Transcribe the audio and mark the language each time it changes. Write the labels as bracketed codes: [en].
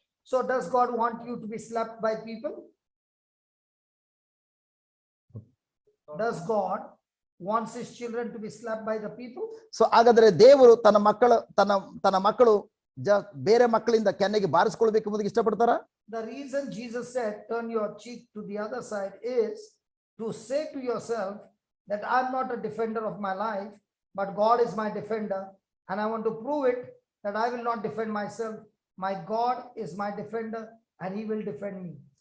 [en] So does God want you to be slapped by people? Does God wants his children to be slapped by the people? [kn] So ಹಾಗಾದ್ರೆ ದೇವರು ತನ್ನ ಮಕ್ಕಳು ಬೇರೆ ಮಕ್ಕಳಿಂದ ಕೆನ್ನೆಗೆ ಬಾರಿಸ್ಕೊಳ್ಬೇಕು ಎಂಬುದಕ್ಕೆ ಇಷ್ಟಪಡ್ತಾರ? [en] The reason Jesus said turn your cheek to the other side is to say to yourself that I'm not a defender of my life, but God is my defender, and I want to prove it that I will not defend myself. My God is my defender and he will defend me.